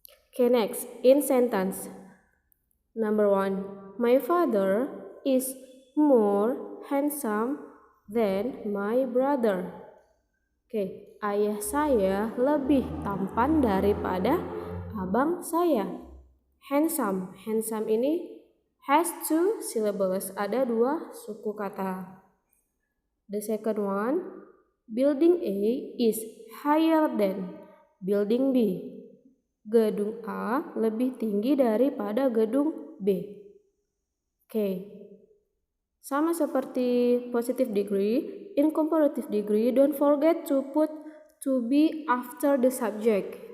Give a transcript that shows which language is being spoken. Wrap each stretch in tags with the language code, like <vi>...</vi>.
<en>Okay, next, in sentence. Number 1, my father is more handsome than my brother.</en> <id>Oke, ayah saya lebih tampan daripada abang saya.</id> <en>Handsome. Handsome ini has 2 syllables.</en> <id>Ada 2 suku kata.</id> <en>The second one, building A is higher than building B.</en> <id>Gedung A lebih tinggi daripada gedung B. Oke. Sama seperti</id> <en>positive degree, in comparative degree, don't forget to put to be after the subject.</en>